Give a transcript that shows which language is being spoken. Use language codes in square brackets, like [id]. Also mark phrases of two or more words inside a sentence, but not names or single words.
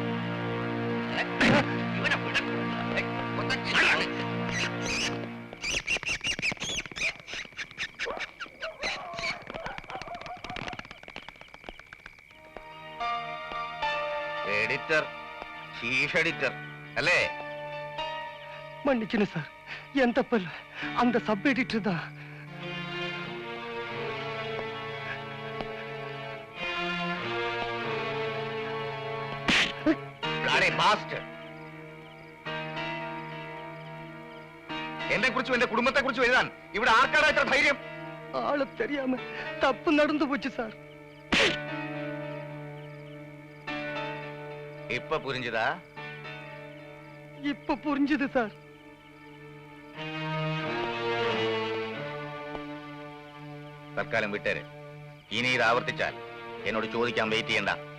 [ml] ഇവനെ എഡിറ്റർ, ചീഫ് എഡിറ്റർ അല്ലേ? [ta] மன்னிக்கணும் சார், என் தப்பல்ல, அந்த சப் எடிட்டர் தான். [ml] എന്നെ കുറിച്ചും എന്റെ കുടുംബത്തെ കുറിച്ചും എഴുതാൻ ഇവിടെ ആർക്കാടാ ഇത്ര ധൈര്യം? [ta] ஆளு தெரியாம தப்பு நடந்து போச்சு சார். இப்போ புரிஞ்சதா? இப்ப புரிஞ்சுது சார். [ml] തൽക്കാലം വിട്ടേര്. ഇനി ഇത് ആവർത്തിച്ചാൽ എന്നോട് ചോദിക്കാൻ വെയിറ്റ് ചെയ്യണ്ട.